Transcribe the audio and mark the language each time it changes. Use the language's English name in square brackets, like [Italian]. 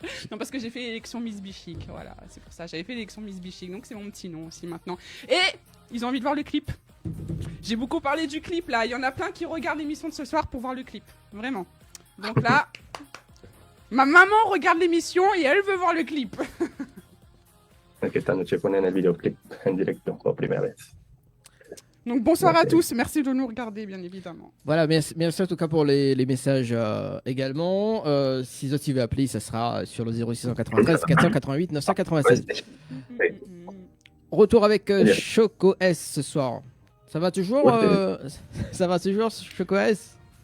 [French] Non, parce que j'ai fait l'élection Miss Bichic. Voilà, c'est pour ça. J'avais fait l'élection Miss Bichic, donc c'est mon petit nom aussi maintenant. Et ils ont envie de voir le clip. J'ai beaucoup parlé du clip là. Il y en a plein qui regardent l'émission de ce soir pour voir le clip. Vraiment. Donc là, ma maman regarde l'émission et elle veut voir le clip. [Spanish] Esta noche ponen el videoclip en directo por primera vez. [French] Donc bonsoir à tous. Merci de nous regarder, bien évidemment. Voilà, merci en tout cas pour les messages également. Si Zotti veut appeler, ça sera sur le 0693 488 996. Retour avec Choco S ce soir. Ça va toujours, ça va toujours, Choco S?